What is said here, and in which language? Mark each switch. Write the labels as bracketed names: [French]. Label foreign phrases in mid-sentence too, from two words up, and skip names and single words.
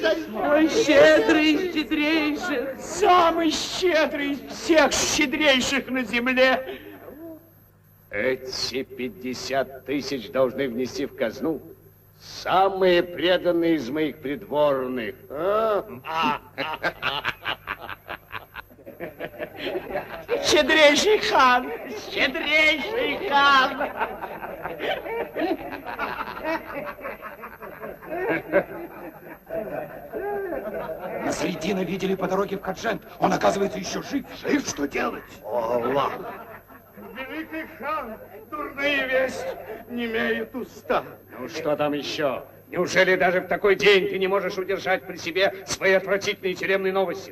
[Russian] Ой, щедрый из щедрейших, самый щедрый из всех щедрейших на земле. Эти 50 тысяч должны внести в казну самые преданные из моих придворных. Щедрейший хан, щедрейший хан. Насреддина видели по дороге в Хаджент. Он, оказывается, еще жив. Жив? Что делать? О, Аллах! Великий хан, дурные вести не имеют уста. Ну, что там еще? Неужели даже в такой день ты не можешь удержать при себе свои отвратительные тюремные новости?